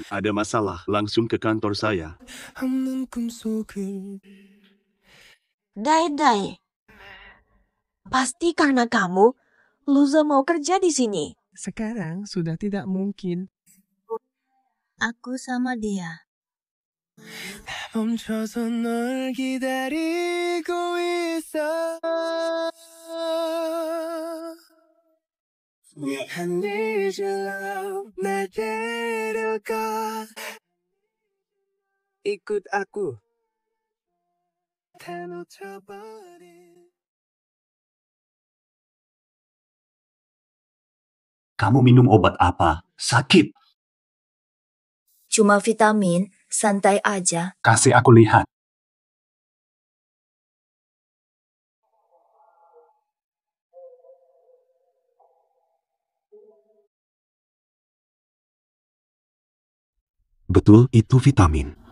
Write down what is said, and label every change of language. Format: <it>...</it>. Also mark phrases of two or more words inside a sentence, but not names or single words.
<id>Ada masalah, langsung ke kantor saya. Dai. Pasti karena kamu, Luza mau kerja di sini. Sekarang sudah tidak mungkin. Aku sama dia.</id> <ko>멈춰서 널 기다리고 있어.</ko> <en>I need your love,</en> <ko>날 데려가.</ko> <id>Ikut aku.</id> <ko>다 놓쳐버린.</ko> <id>Kamu minum obat apa? Sakit. Cuma vitamin, santai aja. Kasih aku lihat. Betul, itu vitamin.</id>